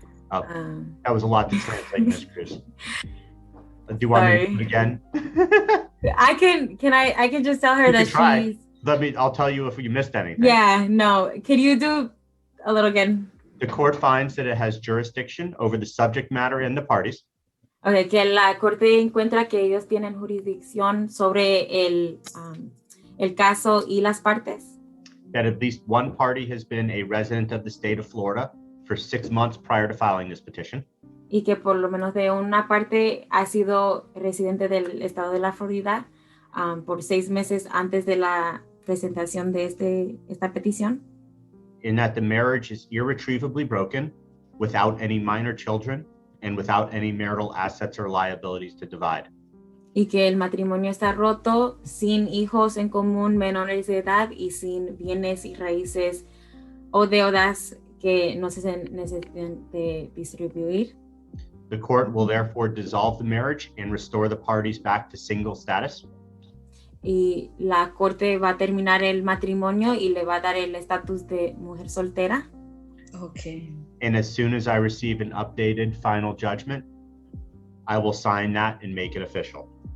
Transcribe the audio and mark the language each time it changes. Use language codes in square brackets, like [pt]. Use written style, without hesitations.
[en] That was a lot to translate, Ms. Cruz. Do you want me to do it again? I can just tell her that she's. I'll tell you if you missed anything. Yeah, no. Can you do a little again? The court finds that it has jurisdiction over the subject matter and the parties. [es] Okay, que la corte encuentra que ellos tienen jurisdicción sobre el caso y las partes. [en] That at least one party has been a resident of the state of Florida for 6 months prior to filing this petition. [es] Y que por lo menos de una parte ha sido residente del estado de la Florida por 6 meses antes de la presentación de esta petición. [en] In that the marriage is irretrievably broken without any minor children and without any marital assets or liabilities to divide. [es] Y que el matrimonio está roto sin hijos en común menores de edad y sin bienes y raíces o deudas que no se necesitan de distribuir. [en] The court will therefore dissolve the marriage and restore the parties back to single status. [es] Y la corte va a terminar el matrimonio y le va a dar el estatus de mujer soltera. [en] Okay. And as soon as I receive an updated final judgment, I will sign that and make it official.